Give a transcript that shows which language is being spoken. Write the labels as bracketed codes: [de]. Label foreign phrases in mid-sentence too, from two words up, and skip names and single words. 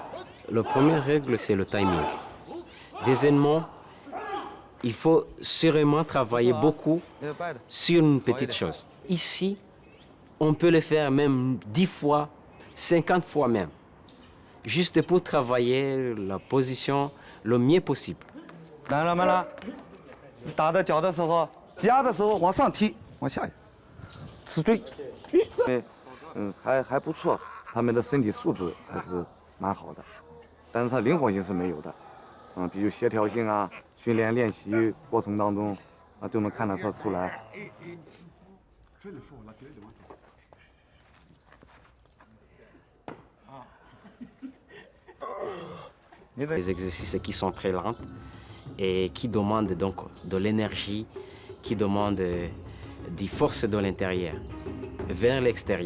[fr] La première règle, c'est le timing. Deuxièmement, il faut sûrement travailler beaucoup sur une petite chose. Ici, on peut le faire même 10 fois, 50 fois même, juste pour travailler la position le mieux possible. [zh] 慢了，慢了，打的脚的时候，压的时候往上踢，往下压，死追。还不错，他们的身体素质还是蛮好的，但是他灵活性是没有的，比如协调性啊，训练练习过程当中就能看得出来。 [fr] Des exercices qui sont très lents et qui demandent donc de l'énergie, qui demandent des forces de l'intérieur vers l'extérieur.